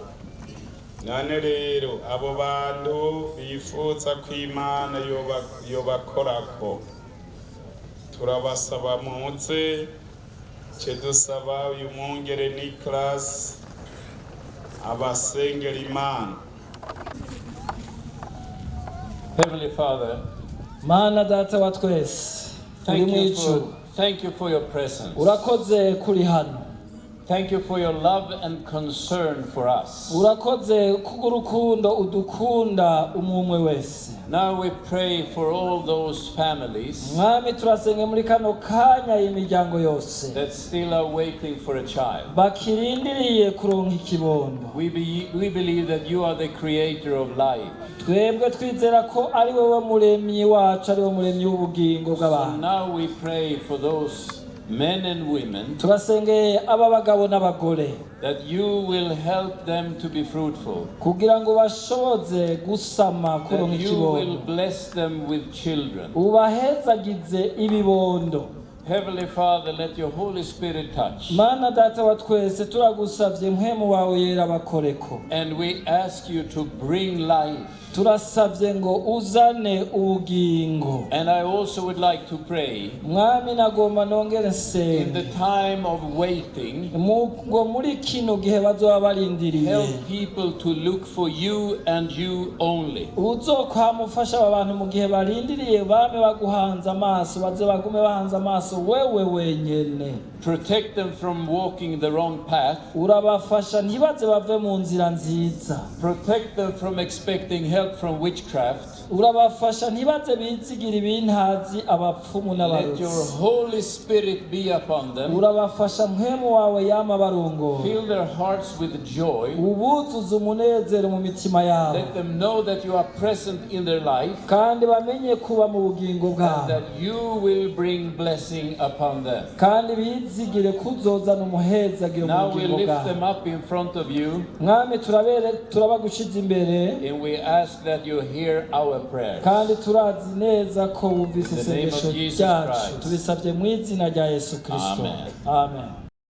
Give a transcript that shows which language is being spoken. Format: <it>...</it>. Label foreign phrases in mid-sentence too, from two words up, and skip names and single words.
<rn>None rero abo bantu bifuza ko Imana yobakorako, turabasaba muze ce dusaba uyu mwungere Nicolas abasengera Imana.</rn> <en>Heavenly Father,</en> <rn>Mana data wa twese,</rn> <en>thank you for your presence.</en> <rn>urakoze kuri hano.</rn> <en>Thank you for your love and concern for us.</en> <rn>Urakoze kugurukundo udukunda umumwe wese.</rn> <en>Now we pray for all those families</en> <rn>Mwami turasenge muri kano kanya imiryango yose</rn> <en>that still are waiting for a child.</en> <rn>bakirindiriye kuronka ikibondo.</rn> <en>We believe that you are the creator of life.</en> <rn>Twebwe twizera ko ari wowe muremyi wacu, ari wowe muremyi w'ubugingo</rn> <en>So</en> <rn>bw'abantu.</rn> <en>now we pray for those men and women</en> <rn>Turasengeye aba bagabo n'abagore</rn> <en>that you will help them to be fruitful.</en> <rn>kugira ngo bashoboze gusama kuronka</rn> <en>That you will</en> <rn>ikibondo,</rn> <en>bless them with children.</en> <rn>ubahezagize ibibondo.</rn> <en>Heavenly Father, let your Holy Spirit touch.</en> <rn>Mana data wa twese turagusavye mpwemu wawe yera bakoreko.</rn> <en>And we ask you to bring life.</en> <rn>Turasavye ngo uzane ubugingo.</rn> <en>And I also would like to pray</en> <rn>Mwami nagomba nongere</rn> <en>in</en> <rn>nsenge</rn> <en>the time of waiting,</en> <rn>ngo muri kino gihe bazoba barindiriye</rn> <en>help people to look for you and you only.</en> <rn>uzokwamufasha aba bantu mu gihe barindiriye bame baguhanze amaso, baze bagume bahanze amaso wewe wenyene.</rn> <en>Protect them from walking the wrong path.</en> <rn>Urabafasha ntibaze bave mu nzira nziza.</rn> <en>Protect them from expecting help from witchcraft.</en> <rn>Urabafasha ntibaze bizigira ibintazi abapfumu</rn> <en>Let your</en> <rn>n'abarozi.</rn> <en>Holy Spirit be upon them.</en> <rn>Urabafasha mpwemu wawe yama barongo.</rn> <en>Fill their hearts with joy.</en> <rn>Ubuzuza umunezero mu mitima yabo.</rn> <en>Let them know that you are present in their life</en> <rn>Kandi bamenye kuba mu bugingo</rn> <en>and</en> <rn>bwabo.</rn> <en>that you will bring blessing upon them.</en> <rn>Kandi bizigire kuzozana umuhezagiro mu</rn> <en>Now we</en> <rn>bugingo</rn> <en>lift</en> <rn>bwabo.</rn> <en>them up in front of you</en> <rn>Mwami turabagushize imbere</rn> <en>and we ask that you hear our prayers.</en> <rn>kandi turazi neza ko wumvise</rn> <en>In the name of</en> <rn>isengesho</rn> <en>Jesus</en> <rn>ryacu.</rn> <en>Christ.</en> <rn>Tubisabye mu izina rya Yesu Kristo.</rn> <en>Amen.</en> <rn>Amen.</rn>